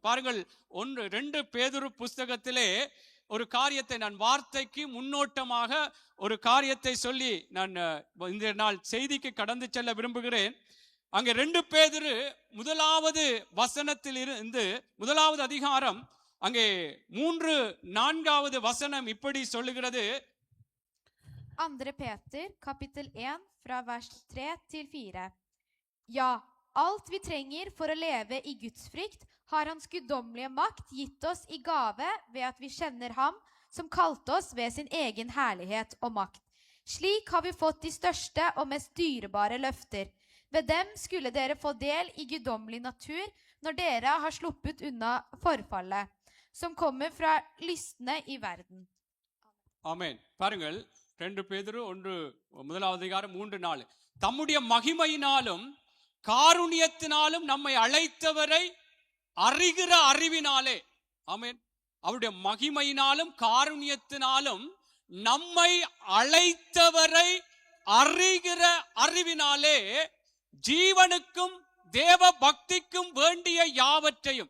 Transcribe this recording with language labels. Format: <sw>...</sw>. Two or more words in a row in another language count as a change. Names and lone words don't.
<ta>பாருங்கள், 2 பேதுரு புஸ்தகத்திலே ஒரு காரியத்தை நான் வார்த்தைக்கு முன்னோட்டமாக ஒரு காரியத்தை சொல்லி நான் இந்த நாள் செய்திக்கு கடந்து செல்ல விரும்புகிறேன். அங்கே 2 பேதுரு 1வது வசனத்தில் இருந்து 1வது அதிகாரம் அங்கே 3-4வது வசனம் இப்படி சொல்லுகிறது. 2.</ta> <no>Peter, kapittel 1, fra vers 3 til 4. Ja, alt vi trenger for å leve i Guds frykt, har Hans guddommelige makt gitt oss i gave ved at vi kjenner Ham, som kalte oss ved sin egen herlighet og makt. Slik har vi fått de største og mest dyrebare løfter. Ved dem skulle dere få del i guddommelig natur når dere har sluppet unna forfallet, som kommer fra lystne i verden.</no> <ta>ஆமென். பாருங்கள், 2 பேதுரு 1வது அதிகாரம் 3-4. தம்முடைய மகிமையினாலும் காருண்யத்தினாலும் நம்மை அழைத்தவரை அறிகிற அறிவினாலே. ஆமென். அவருடைய மகிமையினாலும் காருண்யத்தினாலும் நம்மை அழைத்தவரை அறிகிற அறிவினாலே ஜீவனுக்கும் தேவ பக்திக்கும் வேண்டிய யாவற்றையும்.</ta>